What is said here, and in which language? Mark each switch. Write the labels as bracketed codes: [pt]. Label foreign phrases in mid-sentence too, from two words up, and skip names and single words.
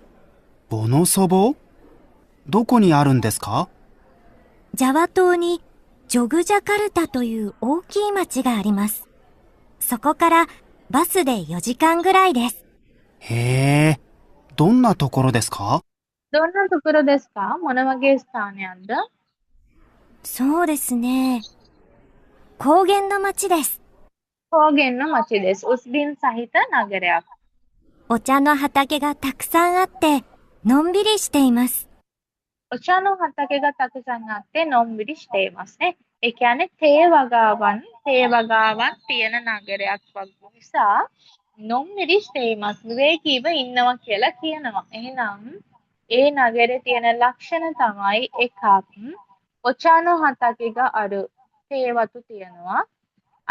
[ja] ボノソボ？どこにあるんですか？ジャワ島にジョグジャカルタという大きい町があります。そこからバスで4時間ぐらいです。へえ、どんなところですか？どんなところですか? [si] මොන වගේ ස්ථානයක්ද? [ja] そうですね。高原の町です。高原の町です. [si] උස්බින් සහිත නගරයක්. [ja] お茶の畑がたくさんあって、のんびりしています。お茶の畑がたくさんあってのんびりしてますね. [si] ඒ කියන්නේ තේ වගාවන් තියෙන නගරයක් වගේ නිසා [ja] のんびりしてます [si] විවේකීව ඉන්නවා කියලා කියනවා. එහෙනම් ඒ නගරේ තියෙන ලක්ෂණ තමයි එකක් [ja] お茶の畑ある [si] තේ වතු තියෙනවා.